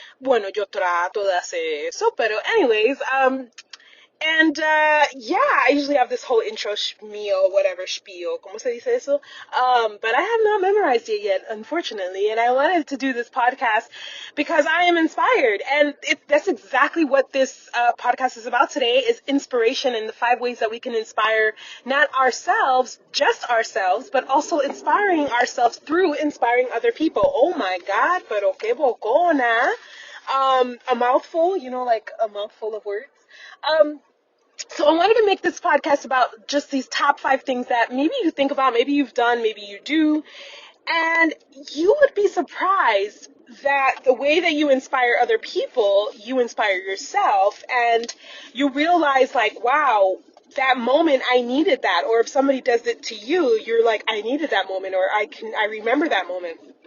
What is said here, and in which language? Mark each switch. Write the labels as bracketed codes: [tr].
[es] Bueno, yo trato de hacer eso, pero [en] anyways, I usually have this whole intro spiel, [es] ¿cómo se dice eso? [en] But I have not memorized it yet, unfortunately, and I wanted to do this podcast because I am inspired, and that's exactly what this podcast is about today, is inspiration and the 5 ways that we can inspire not ourselves, just ourselves, but also inspiring ourselves through inspiring other people. Oh my God, [es] pero qué bocona. [en] A mouthful, like a mouthful of words. So I wanted to make this podcast about just these top 5 things that maybe you think about, maybe you've done, maybe you do, and you would be surprised that the way that you inspire other people, you inspire yourself, and you realize like, wow, that moment I needed that, or if somebody does it to you, you're like, I needed that moment, or I remember that moment.